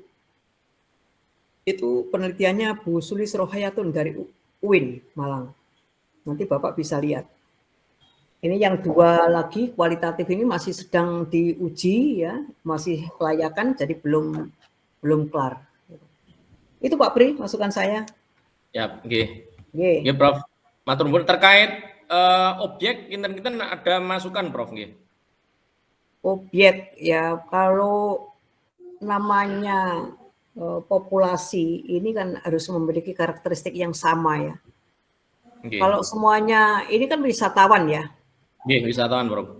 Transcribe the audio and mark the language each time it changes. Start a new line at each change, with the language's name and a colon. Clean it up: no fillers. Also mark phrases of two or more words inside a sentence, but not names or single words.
Indonesian: Itu penelitiannya Bu Sulis Rohayatun dari UIN Malang. Nanti Bapak bisa lihat. Ini yang dua lagi kualitatif ini masih sedang diuji ya, masih kelayakan, jadi belum kelar. Itu Pak Pri, masukan saya. Ya, nggih, Prof.
Javanese: Matur nuwun
Indonesian: terkait objek kinten-kinten ada masukan Prof nggih. Objek ya, kalau namanya populasi ini kan harus memiliki karakteristik yang sama ya. Kalau semuanya ini kan wisatawan ya. Wisatawan, Bro.